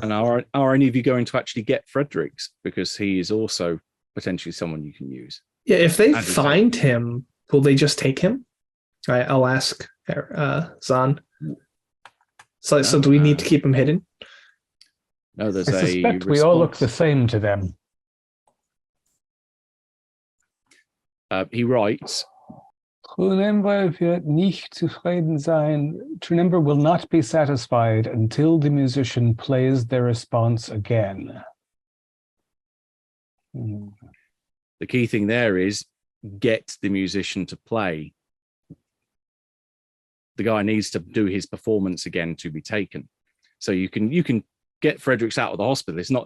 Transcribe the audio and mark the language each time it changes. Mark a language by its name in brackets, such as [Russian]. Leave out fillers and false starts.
[English] And are any of you going to actually get Fredericks? Because he is also potentially someone you can use. Yeah, if they find him, will they just take him? I'll ask Zahn. So do we need to keep him hidden? No, there's I suspect we all look the same to them. He writes, [German] Trunamber wird nicht zufrieden sein. [English] Trunamber will not be satisfied until the musician plays their response again. The key thing there is get the musician to play. The guy needs to do his performance again to be taken. So you can get Fredericks out of the hospital.